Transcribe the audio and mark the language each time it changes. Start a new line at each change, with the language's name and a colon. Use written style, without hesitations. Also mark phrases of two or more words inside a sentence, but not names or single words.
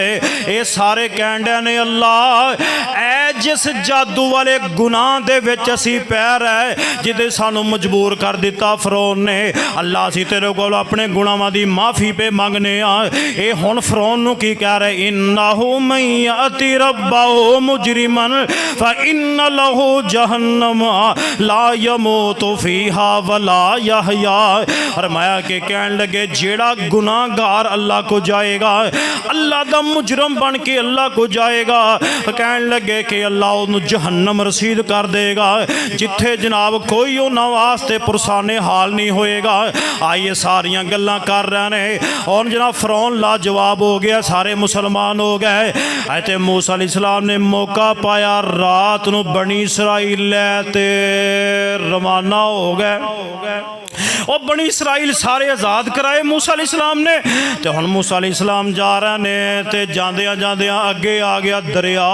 Punjabi: ایہ سارے کہن ڈے نے اللہ اے جس جادو والے گناہ دے وچ اسیں پے رہے جدے سانوں مجبور کر دتا فرعون نے، اللہ اسیں تیرے کول اپنے گناہاں دی معافی پے منگنے آں. ایہ ہن فرعون نوں کی کہہ رہے
Arabic: إنه من يأت ربه مجرما فإن له جهنم لا يموت فيها ولا يحيى.
Punjabi: فرمایا کہ کہن لگے جیہڑا گناہگار اللہ کو جائے گا، اللہ دا مجرم بن کے اللہ کو جائے گا، کہن لگے کہ اللہ
Urdu: انہیں جہنم رسید کر دے گا
Punjabi: جتھے جناب کوئی انہوں نے واسطے پرسانِ حال نہیں ہوئے گا. آئیے ساریاں گلاں کر رہے ہیں اور جناب فرعون لاجواب ہو گیا، سارے مسلمان ہو گئے. ایتھے موسیٰ علیہ السلام نے موقع پایا، رات نوں بنی اسرائیل لے تے روانہ ہو گئے اور بنی اسرائیل سارے آزاد کرائے موسیٰ علیہ السلام نے. تو ہن موسیٰ علیہ السلام جا رہے نے تے جاندیاں جاندیاں اگے آ گیا دریا.